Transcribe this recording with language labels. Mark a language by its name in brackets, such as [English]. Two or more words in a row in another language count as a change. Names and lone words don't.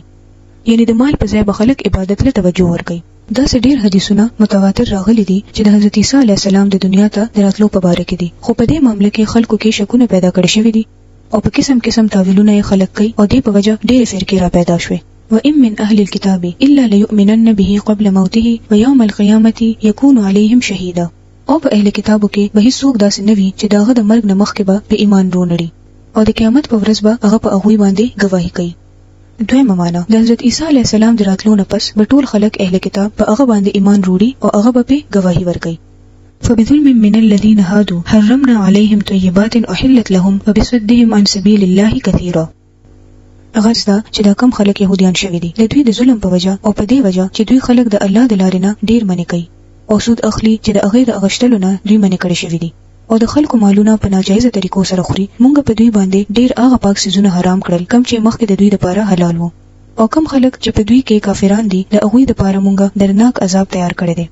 [Pashto] یعنی د مال په ځای به خلک عبادت له توجه ورکړي. دا ډېر حدیثونه متواتر راغلي دي چې د حضرت عیسی [Arabic] علی السلام [Pashto] د دنیا ته دراتلو په اړه کې دي، خو په دې معاملې کې خلکو کې شکونه پیدا کړي شوی دي او په قسم تعویلونه یې خلق کوي او دې په وجه ډېر فرقې را پیدا شوې. [Arabic] وَإِن مِّنْ أَهْلِ الْكِتَابِ إِلَّا لَيُؤْمِنَنَّ بِهِ قَبْلَ مَوْتِهِ وَيَوْمَ الْقِيَامَةِ يَكُونُ عَلَيْهِمْ شَهِيدًا. [Pashto] او په اهل کتابو کې به هیڅوک داسې نه وي چې داغه د مرګ نه مخکې به په ایمان وروړي او د قیامت په ورځ به هغه په هغه باندې گواہی کوي. دویمه معنا د حضرت عیسی [Arabic] علی السلام [Pashto] د راتلو نه پس به ټول خلک اهل کتاب په هغه باندې ایمان وروړي او هغه به گواہی ورکړي. [Arabic] فبظلم من الذين هادوا حرمنا عليهم طيبات أحلت لهم وبصدهم عن سبيل الله كثيرا. [Pashto] غرض دا چې دا کم خلک يهوديان شوي دي، د دوی د ظلم په وجه او په دې وجه چې دوی خلک د الله د لارې نه ډیر منې کوي او سود اخلي چې د هغه د اغشتلو نه دوی منې کړي شوي دي او د خلکو مالونه په ناجایزه طریقو سره خوري. مونږ په دوی باندې ډیر هغه پاک سيزونه حرام کړل کم چې مخکې د دوی لپاره حلال وو، او کم خلک چې په دوی کې کافران دي د هغه لپاره مونږ درناک عذاب تیار کړی دی.